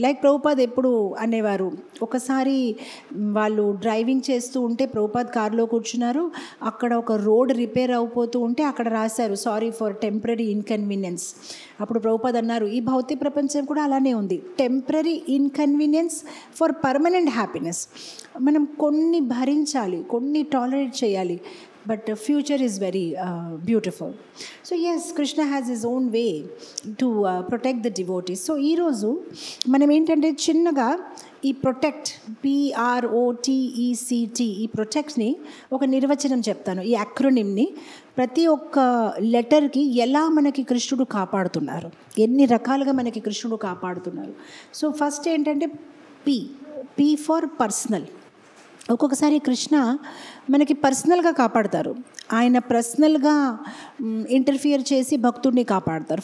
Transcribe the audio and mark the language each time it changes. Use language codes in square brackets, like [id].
[te] Like Prabhupad ఎప్పుడు అనేవారు, ఒకసారి వాళ్ళు డ్రైవింగ్ చేస్తూ ఉంటే ప్రభుపాద్ కారులో కూర్చున్నారు, అక్కడ ఒక రోడ్ రిపేర్ అయిపోతూ ఉంటే అక్కడ రాశారు [en] Sorry for temporary inconvenience. [te] అప్పుడు ప్రభుపాద్ అన్నారు, ఈ భౌతిక ప్రపంచం కూడా అలానే ఉంది, [en] Temporary inconvenience for permanent happiness. [te] మనం కొన్ని భరించాలి, కొన్ని టాలరేట్ చేయాలి, [en] but future is very beautiful. So yes, Krishna has his own way to protect the devotees. [te] So ee roju manam entante chinnaga ee protect, PROTECT, ఈ protect ని ఒక నిర్వచనం చెప్తాను. ఈ acronym ని ప్రతి ఒక్క లెటర్కి ఎలా మనకి కృష్ణుడు కాపాడుతున్నారు, ఎన్ని రకాలుగా మనకి కృష్ణుడు కాపాడుతున్నారు. సో ఫస్ట్ ఏంటంటే P ఫర్ పర్సనల్. ఒక్కొక్కసారి కృష్ణ మనకి పర్సనల్గా కాపాడతారు, ఆయన పర్సనల్గా ఇంటర్ఫియర్ చేసి భక్తుడిని కాపాడతారు.